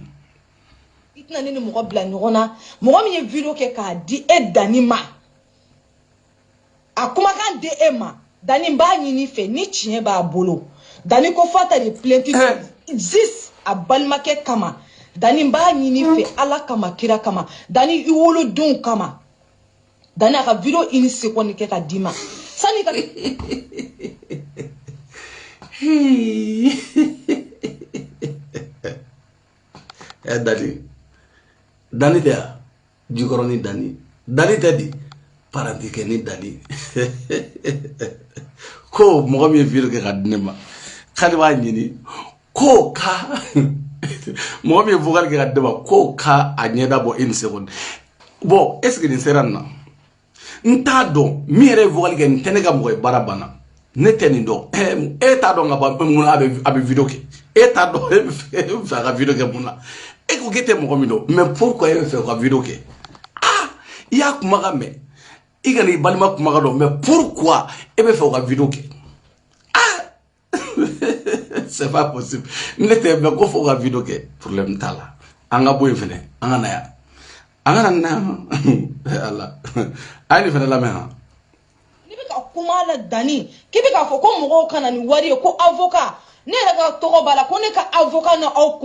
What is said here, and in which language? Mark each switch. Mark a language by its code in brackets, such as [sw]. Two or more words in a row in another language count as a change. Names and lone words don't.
[bm] I tɛna ne ni mɔgɔ bila ɲɔgɔn na mɔgɔ min ye vidéo kɛ k'a di e Dani ma a kumakan di e ma Dani b'a ɲini fɛ ni tiɲɛ b'a bolo Dani ko f'a ta de [fr] plainte juste [bm] a balimakɛ kama Dani b'a ɲini fɛ Ala kama kira kama Dani I wolodenw kama Dani a ka vidéo [fr] une seconde [bm] kɛ ka di ma sani ka Dani tɛ ya jikɔrɔ ni Dani tɛ di paranti kɛ ni Dani ko mɔgɔ min ye vidéo kɛ ka di ne ma k'ale b'a ɲini ko ka mɔgɔ min ye vocal kɛ ka di ne ma ko ka a ɲɛda bɔ [fr] une seconde bon est-ce que [bm] nin sera nin na n t'a dɔn min yɛrɛ ye vocal kɛ nin tɛ ne ka mɔgɔ ye baara banna ne tɛ nin dɔn e t'a dɔn ka ban mun na a bɛ vidéo kɛ e t'a dɔn e bɛ fɛ a ka vidéo kɛ mun na e ko k'e tɛ mɔgɔ min dɔn [fr] mais pourquoi [bm] e bɛ fɛ ka vidéo kɛ I y'a kumakan mɛn I kana I balima kumakan dɔn [fr] mais pourquoi [bm] e bɛ fɛ ka vidéo kɛ [fr] c'est pas possible [bm] ne tɛ mais ko fɔ ka vidéo kɛ problème t'a la an ka bɔ yen fɛnɛ an ka na yan an ka na ala a ye nin fɛnɛ lamɛn han ne bɛ ka kuma la Dani k'i bɛ k'a fɔ ko mɔgɔw kana ni wari ye ko avocat ne yɛrɛ ka tɔgɔ b'a la ko ne ka avocat na aw